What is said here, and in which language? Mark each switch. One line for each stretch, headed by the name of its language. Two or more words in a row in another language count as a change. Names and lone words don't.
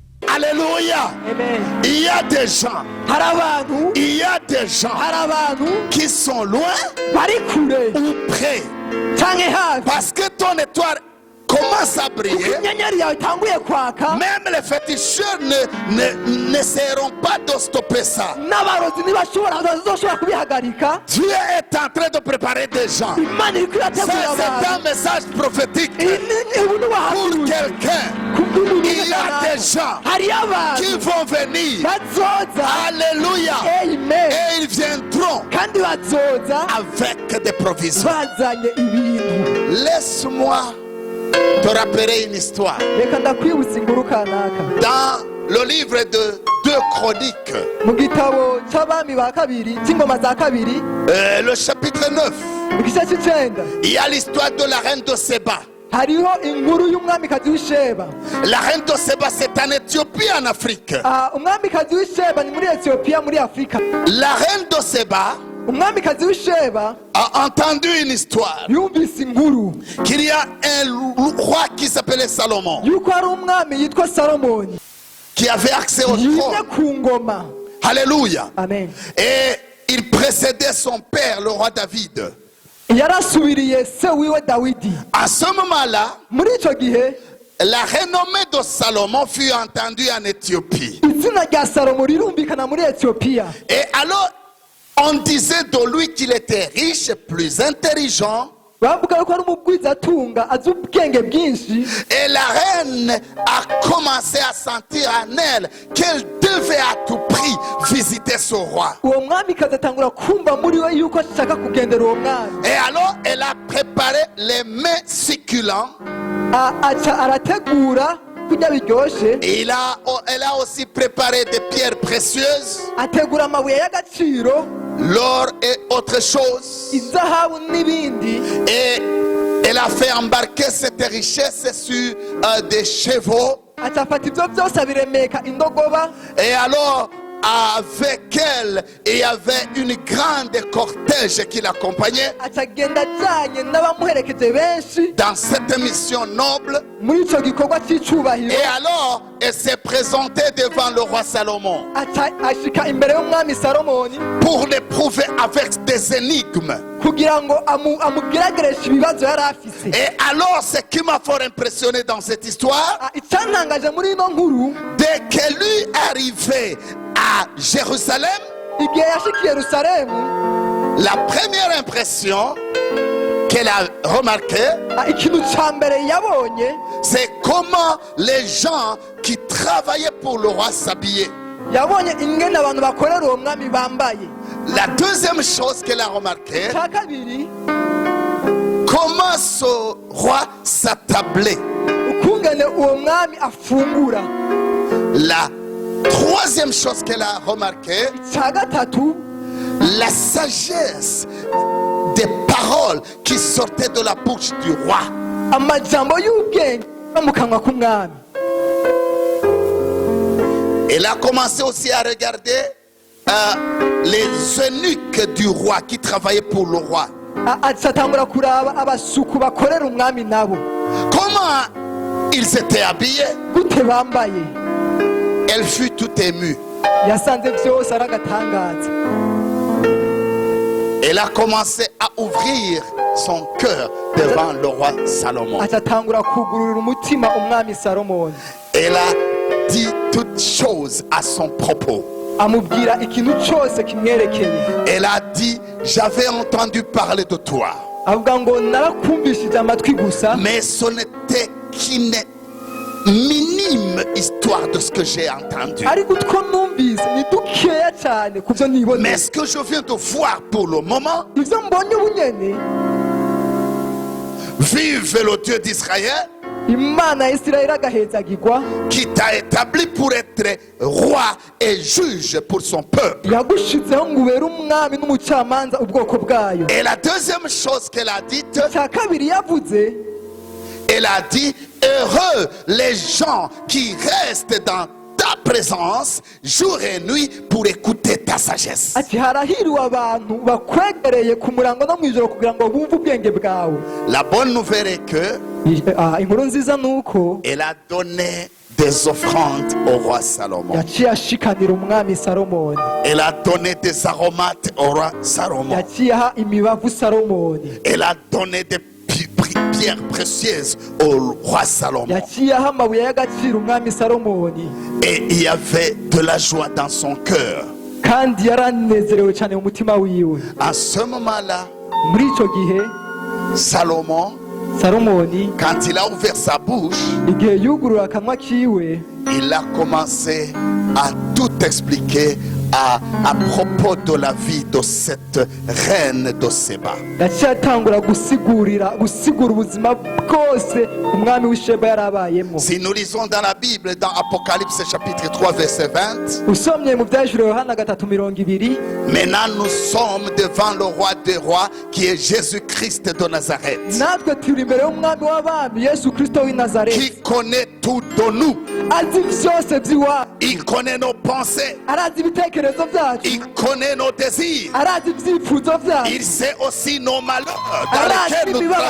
French: Alléluia. Amen. Il y a des gens,
Rundi: hari abantu
French: il y a des gens
Rundi: hari abantu
French: qui sont loin
Rundi: bari kure
French: ou près.
Rundi: canke hafi
French: Parce que ton étoile commence à
Rundi: kuko
French: briller.
Rundi: inyenyeri yawe itanguye kwaka
French: Même les féticheurs n'essaieront pas de stopper ça.
Rundi: n'abarozi ntibazoshobora kubihagarika.
French: Dieu est en train de préparer des gens.
Rundi: Imana iriko
French: Ça,
Rundi: irategura
French: c'est
Rundi: abantu.
French: un message prophétique
Rundi: Ubu ni
French: pour
Rundi: ubuhanuzi
French: quelqu'un.
Rundi: kubw'umuntu
French: Il y a des gens
Rundi: hariyo
French: qui
Rundi: abantu
French: vont venir.
Rundi: bazoza
French: Alléluia.
Rundi: amen
French: Et ils viendront
Rundi: kandi bazoza
French: avec des provisions.
Rundi: bazanye ibintu.
French: Laisse-moi te rappeler une histoire.
Rundi: Reka ndakwibutsa inkuru kanaka
French: Dans le livre de 2 Chroniques,
Rundi: mu gitabo c'abami ba kabiri c'ingoma za kabiri
French: le chapitre 9,
Rundi: mu gice c'icenda
French: il y a l'histoire de la reine de Séba.
Rundi: hariho inkuru y'umwamikazi w'isheba.
French: La reine de Séba, c'est en Éthiopie, en Afrique.
Rundi: Umwamikazi w'isheba ni muri etiyopiya muri afurika.
French: La reine de Séba
Rundi: umwamikazi w'isheba
French: a entendu une histoire
Rundi: yumvise inkuru
French: qu'il y a un roi qui s'appelait Salomon
Rundi: yuko hari umwami yitwa salomoni
French: qui avait accès au
Rundi: yimye
French: trône.
Rundi: ku ngoma.
French: Alléluia. Amen. Et il précédait son père, le roi David.
Rundi: yarasubiriye se wiwe dawidi.
French: À ce moment-là,
Rundi: Muri ico gihe
French: la renommée de Salomon fut entendue en Éthiopie.
Rundi: izina rya salomo rirumvikana muri etiyopiya.
French: Et alors, on disait de lui qu'il était riche, plus intelligent.
Rundi: bavuga yuko ari umugwizatunga azi ubwenge bwinshi.
French: Et la reine a commencé à sentir en elle qu'elle devait à tout prix visiter ce roi.
Rundi: Uwo mwamikazi atangura kumva muri we yuko ashaka kugendera uwo mwami.
French: Et alors, elle a préparé les mets succulents.
Rundi: Aca arategura kurya biryoshe.
French: Et elle a aussi préparé des pierres précieuses,
Rundi: ategura amabuye y'agaciro,
French: l'or et autres choses.
Rundi: izahabu n'ibindi.
French: Et elle a fait embarquer cette richesse sur des chevaux.
Rundi: Aca afata ivyo vyose abiremeka indogoba.
French: Et alors, avec elle, il y avait une grande cortège qui l'accompagnait
Rundi: Aca agenda ajanye n'abamuherekeje benshi
French: dans cette mission noble.
Rundi: muri ico gikorwa c'icubahiro.
French: Et alors, elle s'est présentée devant le roi Salomon
Rundi: Aca ashika imbere y'umwami salomoni
French: pour l'éprouver avec des énigmes.
Rundi: kugira ngo amugeragereshe ibibazo yari afise.
French: Et alors, ce qui m'a fort impressionné dans cette histoire,
Rundi: Icantangaje muri ino nkuru,
French: dès qu'elle est arrivée à Jérusalem,
Rundi: igihe yashikiye yerusalemu,
French: la première impression qu'elle a remarquée,
Rundi: ikintu ca mbere yabonye
French: c'est comment les gens qui travaillaient pour le roi s'habillaient.
Rundi: yabonye ingene abantu bakorera uwo mwami bambaye.
French: La deuxième chose qu'elle a remarquée,
Rundi: Ca kabiri,
French: comment ce roi s'attablait.
Rundi: ukungene uwo mwami afungura.
French: La troisième chose qu'elle a remarquée,
Rundi: Ca gatatu,
French: la sagesse des paroles qui sortaient de la bouche du roi.
Rundi: amajambo y'ubwenge ava mu kanwa k'umwami.
French: Elle a commencé aussi à regarder les eunuques du roi qui travaillaient pour le roi.
Rundi: Aca atangura kuraba abasuku bakorera umwami nabo
French: Comment ils étaient habillés.
Rundi: gute bambaye.
French: Elle fut tout émue.
Rundi: Yasanze vyose ari agatangaza.
French: Elle a commencé à ouvrir son cœur devant le roi Salomon.
Rundi: Aca atangura kugurura umutima umwami salomoni.
French: Elle a dit toutes choses à son propos.
Rundi: Amubwira ikintu cose kimwerekeye.
French: Elle a dit, j'avais entendu parler de toi,
Rundi: Avuga ngo narakumvishije amatwi gusa,
French: mais ce n'était qu'une minime histoire de ce que j'ai entendu.
Rundi: ariko utwo numvise ni dukeya cyane kuvyo
French: Mais
Rundi: niboneye.
French: ce que je viens de voir pour le moment,
Rundi: Ivyo mbonye ubu nyene,
French: vive le Dieu d'Israël
Rundi: Imana ya Isirayeli agahezagirwa,
French: qui t'a établi pour être roi et juge pour son peuple.
Rundi: yagushizeho ngo ubere umwami n'umucamanza ubwoko bwayo.
French: Et la deuxième chose qu'elle a dite,
Rundi: Ca kabiri yavuze,
French: elle a dit, heureux les gens qui restent dans ta présence jour et nuit pour écouter ta sagesse.
Rundi: ati harahiriwe abantu bakwegereye ku murango no mw'ijoro kugira ngo bumve ubwenge bwawe.
French: La bonne nouvelle est que
Rundi: inkuru nziza ni uko
French: elle a donné des offrandes au roi Salomon.
Rundi: yaciye ashikanira umwami salomoni,
French: Elle a donné des aromates au roi Salomon.
Rundi: yaciye aha imibavu salomoni,
French: Elle a donné des pierres précieuses au roi Salomon.
Rundi: yaciye aha amabuye y'agaciro umwami salomoni,
French: Et il y avait de la joie dans son cœur.
Rundi: kandi yaranezerewe cyane mu mutima wiwe.
French: À ce moment-là,
Rundi: Muri icyo gihe
French: Salomon,
Rundi: salomoni
French: quand il a ouvert sa bouche,
Rundi: igihe yugurura akanwa kiwe,
French: il a commencé à tout expliquer à propos de la vie de cette reine de Séba.
Rundi: yaciye atangura gusigura ubuzima bwose umwami w'isheba yarabayemo.
French: Si nous lisons dans la Bible, dans Apocalypse chapitre 3 verset 20,
Rundi: usomye mu byahishuriwe Yohana 3:20,
French: maintenant nous sommes devant le roi des rois qui est Jésus-Christ de Nazareth,
Rundi: natwe turi imbere y'umwami w'abami Yesu Kristo w'i Nazareti,
French: qui connaît tout de nous.
Rundi: azi byose by'iwacu,
French: Il connaît nos pensées,
Rundi: arazi ibitekerezo byacu,
French: il connaît nos désirs,
Rundi: arazi ibyifuzo byacu,
French: il sait aussi nos malheurs dans
Rundi: arazi
French: lesquels nous
Rundi: imibabaro